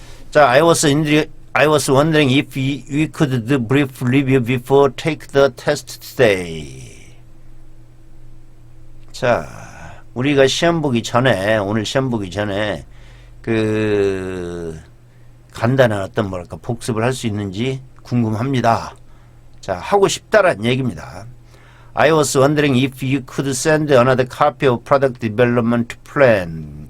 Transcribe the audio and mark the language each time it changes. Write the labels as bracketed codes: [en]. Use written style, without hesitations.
[en] 자, I was wondering if we could do brief review before take the test today. [ko] 자, 우리가 시험 보기 전에, 오늘 시험 보기 전에 그 간단한 어떤 뭐랄까 복습을 할 수 있는지 궁금합니다. 자, 하고 싶다란 얘기입니다. [en] I was wondering if you could send another copy of product development plan.